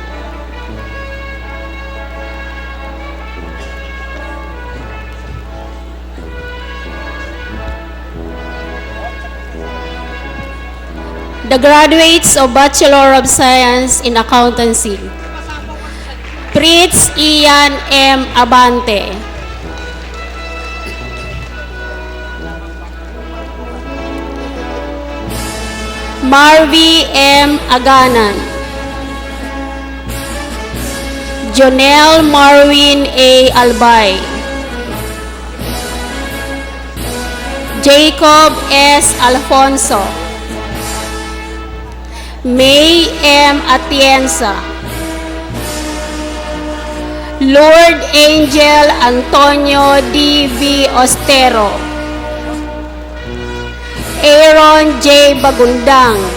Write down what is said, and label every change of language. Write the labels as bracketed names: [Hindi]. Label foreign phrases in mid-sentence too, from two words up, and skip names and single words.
[English] The graduates of Bachelor of Science in Accountancy. Rites Ian M. Abante. Marvy M. Aganan. Jonel Marwin A. Albay. Jacob S. Alfonso. May M. Atienza. Lord Angel Antonio D. V. Ostero. Aaron J. Bagundang.